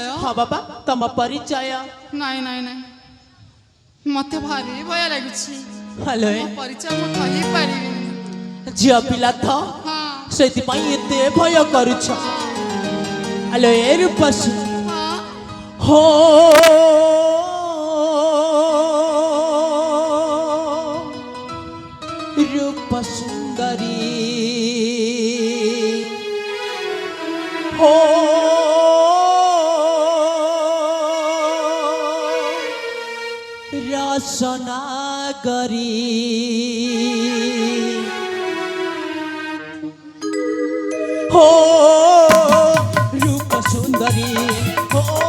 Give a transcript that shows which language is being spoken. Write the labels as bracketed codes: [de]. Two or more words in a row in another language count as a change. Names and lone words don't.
[or] ହଁ ବାବା ତମ ପରିଚୟ। ନାଇଁ ନାଇଁ ନାଇଁ ମତେ ଭାରି ଭୟ ଲାଗୁଛି। ଆଲୋ ଏ ମୋ ପରିଚୟ ମୁଁ କହିପାରିବିନି। ଝିଅ ପିଲା ତ ହଁ ସେଥିପାଇଁ ଏତେ ଭୟ କରୁଛ। ଆଲୋ ଏ ରୂପସୀ ହଁ ହୋ ରୂପ ସୁନ୍ଦରୀ ହୋ ରସନାଗରୀ ହୋ ରୂପ ସୁନ୍ଦରୀ ହୋ